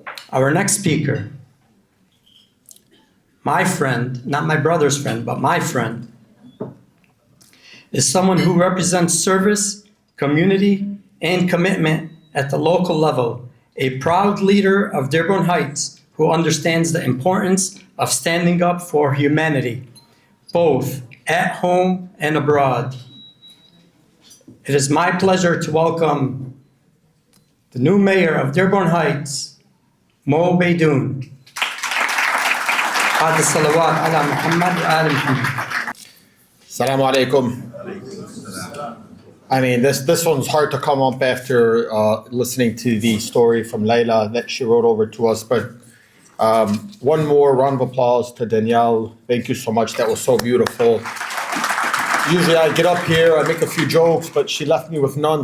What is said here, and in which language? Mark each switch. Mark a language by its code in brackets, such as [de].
[en] Our next speaker, my friend, not my brother's friend, but my friend, is someone who represents service, community, and commitment at the local level, a proud leader of Dearborn Heights who understands the importance of standing up for humanity, both at home and abroad. It is my pleasure to welcome the new mayor of Dearborn Heights, Mo Beydoun. [ar] بعد الصلوات على محمد وآل محمد. Assalamu alaikum. [en] I mean, this one's hard to come up after listening to the story from Layla that she wrote over to us. But one more round of applause to Danielle. Thank you so much. That was so beautiful. Usually I get up here, I make a few jokes, but she left me with none.